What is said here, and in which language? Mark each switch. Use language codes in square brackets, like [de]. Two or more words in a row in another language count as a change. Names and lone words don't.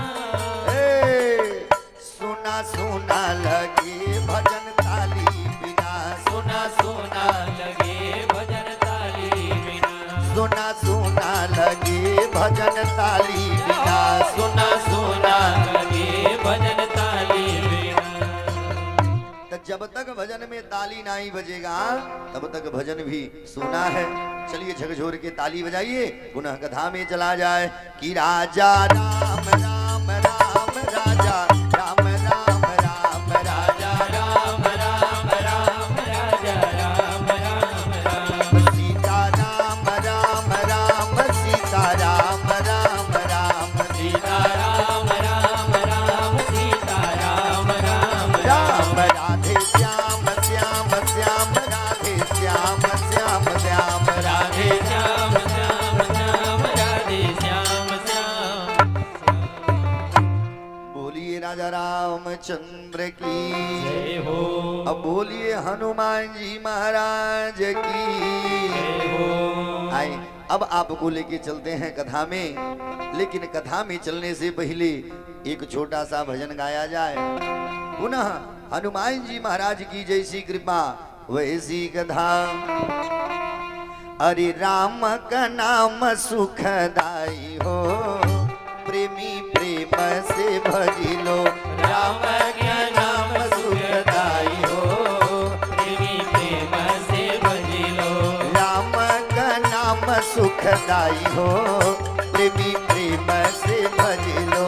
[hi] सोना सोना लगे भजन ताली बिना, सोना सोना लगे भजन ताली बिना, सोना सोना लगे भजन ताली बिना सुना सुना लगे भजन ताली बिना। तो जब तक भजन में ताली नहीं बजेगा तब तक भजन भी सुना है। चलिए झकझोर के ताली बजाइए, पुनः कथा में चला जाए कि राजा राम राम राम राजा राम राम राम राजा राम राम राम राजा राम राम राम। सीता राम राम राम सीता राम राम राम सीता राम राम राम सीता राम राम राम राधे श्याम श्याम श्याम राधे श्याम श्याम श्याम राधे श्याम श्याम श्याम राधे श्याम श्याम। बोलिए राजा रामचंद्र की जय हो। अब बोलिए हनुमान जी महाराज की जय हो। आए अब आपको लेके चलते हैं कथा में, लेकिन कथा में चलने से पहले एक छोटा सा भजन गाया जाए। पुनः हनुमान जी महाराज की जैसी कृपा वैसी कथा। अरे राम का नाम सुखदाई हो, प्रेमी प्रेम से भजिलो। राम का नाम सुखदाई हो, प्रेमी प्रेम से भजिलो। राम का नाम सुखदाई हो, प्रेमी प्रेम से भजिलो।